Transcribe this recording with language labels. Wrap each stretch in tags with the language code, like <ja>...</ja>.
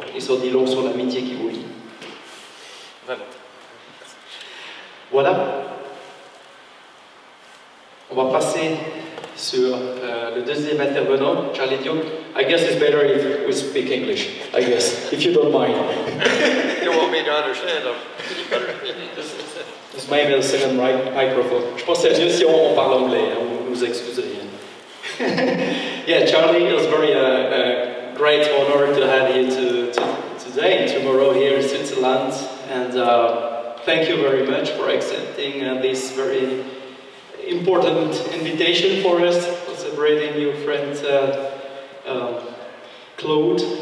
<fr>Et ça dit long sur l'amitié qui vous lie. Vraiment. Voilà. On va passer sur le deuxième intervenant, Charlie Diop.</fr> <en>I guess it's better if we speak English, I guess, if you don't mind. You want me to understand them? This may be the second microphone.</en> <fr>Je pense que c'est mieux si on parle anglais, hein, vous nous excuserez.</fr> <en>Yeah, Charlie, it was very great honor to have you today and tomorrow here in Switzerland. And thank you very much for accepting this very important invitation for us, for celebrating your friend Claude.</en>